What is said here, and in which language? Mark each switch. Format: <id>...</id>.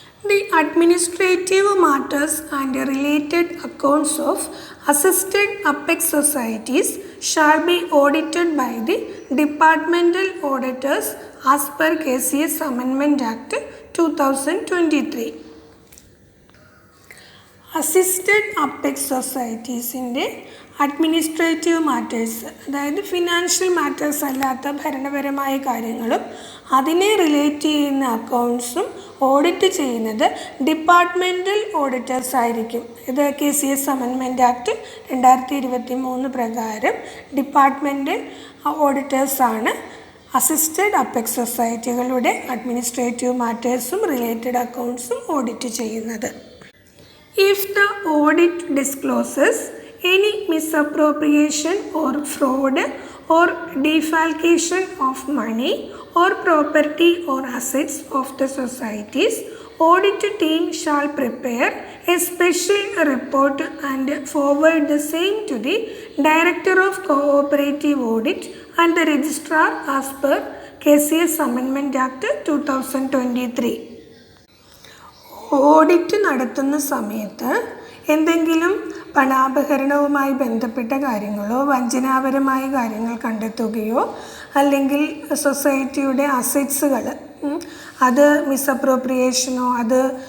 <en>The administrative matters and related accounts of assisted apex societies shall be audited by the departmental auditors as per KCS Amendment Act 2023.</en> <ml>Assisted apex സൊസൈറ്റീസിൻ്റെ administrative matters, അതായത് financial matters അല്ലാത്ത ഭരണപരമായ കാര്യങ്ങളും അതിനെ relate ചെയ്യുന്ന അക്കൗണ്ട്സും audit ചെയ്യുന്നത് departmental auditors ആയിരിക്കും. ഇത് KCS Amendment Act 2023 പ്രകാരം departmental ഓഡിറ്റേഴ്സാണ് assisted apex സൊസൈറ്റികളുടെ administrative മാറ്റേഴ്സും related അക്കൗണ്ട്സും audit ചെയ്യുന്നത്.</ml> <en>If the audit discloses any misappropriation or fraud or defalcation of money or property or assets of the societies, audit team shall prepare a special report and forward the same to the Director of Cooperative Audit and the Registrar as per KCS Amendment Act 2023.</en> <ml>Audit നടത്തുന്ന സമയത്ത് എന്തെങ്കിലും പണാപഹരണവുമായി ബന്ധപ്പെട്ട കാര്യങ്ങളോ വഞ്ചനാപരമായ കാര്യങ്ങൾ കണ്ടെത്തുകയോ അല്ലെങ്കിൽ സൊസൈറ്റിയുടെ അസറ്റ്സുകൾ അത് മിസ്അപ്രോപ്രിയേഷനോ അത്</ml>